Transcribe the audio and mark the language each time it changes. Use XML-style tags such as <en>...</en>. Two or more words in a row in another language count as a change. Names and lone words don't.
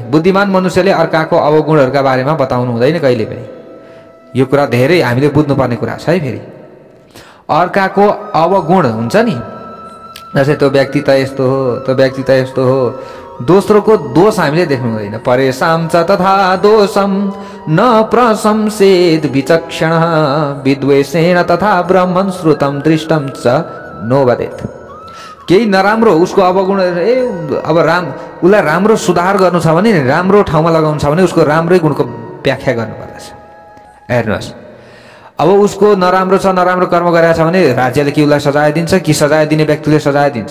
<ne>बुद्धिमान मनुष्यले अर्काको अवगुणहरूका बारेमा बताउनु हुँदैन कहिले पनि। यो कुरा धेरै हामीले बुझ्नुपर्ने कुरा छ है। फेरि अर्काको अवगुण हुन्छ नि, जस्तै त्यो व्यक्ति त यस्तो हो, त्यो व्यक्ति त यस्तो हो, दोस्रोको दोष हामीले देख्नु हुँदैन।</ne> <sa>परेशाम च तथा दोषम न प्रशंसेद विचक्षण विद्वेषेण तथा ब्रह्मन् श्रुतम दृष्टम च नो वदेत्।</sa> <ne>केही नराम्रो उसको अवगुण अब उसलाई राम्रो सुधार गर्नु छ भने राम्रो ठाउँमा लगाउनु छ भने उसको राम्रै गुणको व्याख्या गर्नुपर्दछ। हेर्नुहोस् अब उसको नराम्रो छ नराम्रो कर्म गरेको छ भने राज्यले के उसलाई सजाय दिन्छ कि सजाय दिने व्यक्तिले सजाय दिन्छ।</ne>